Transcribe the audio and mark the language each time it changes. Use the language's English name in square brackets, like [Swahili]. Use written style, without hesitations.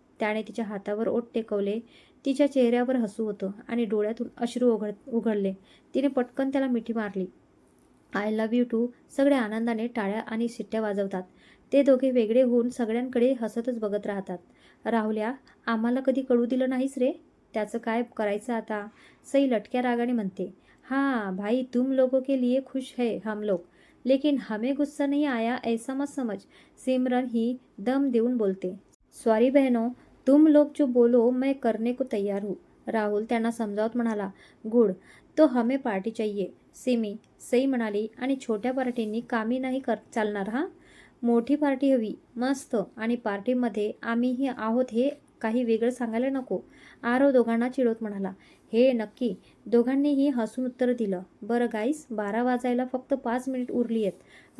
[Marathi] त्याने तिच्या हातावर ओठ टेकवले. तिच्या चेहऱ्यावर हसू होतं आणि डोळ्यातून अश्रू उघडले. तिने पटकन त्याला मिठी मारली. [English] I love you too. [Marathi] सगळे आनंदाने टाळ्या आणि शिट्ट्या वाजवतात. ते दोघे वेगळे होऊन सगळ्यांकडे हसतच बघत राहतात. राहुल्या, आम्हाला कधी कळू दिलं नाहीस रे. त्याचं काय करायचं आता? सई लटक्या रागाने म्हणते. [Hindi] हाँ भाई, तुम लोगों के लिए खुश है हम लोग, लेकिन हमें गुस्सा नहीं आया ऐसा मत समझ. [Marathi] सिमरन ही दम देऊन बोलते. [Hindi] सॉरी बहनों, तुम लोग जो बोलो मैं करने को तैयार हूँ. [Marathi] राहुल त्यांना समजावत म्हणाला. [Hindi] गुड, तो हमें पार्टी चाहिए. [Marathi] सिमी, सई म्हणाली. आणि छोट्या पार्टींनी कामी नाही चालणार हां. मोठी पार्टी हवी, मस्त. आणि पार्टीमध्ये आम्हीही आहोत हे काही वेगळं सांगायला नको. आरव दोघांना चिडवत म्हणाला. हे नक्की. दोघांनीही हसून उत्तर दिलं. बरं गाईस, 12 वाजायला फक्त 5 मिनिट उरली आहेत.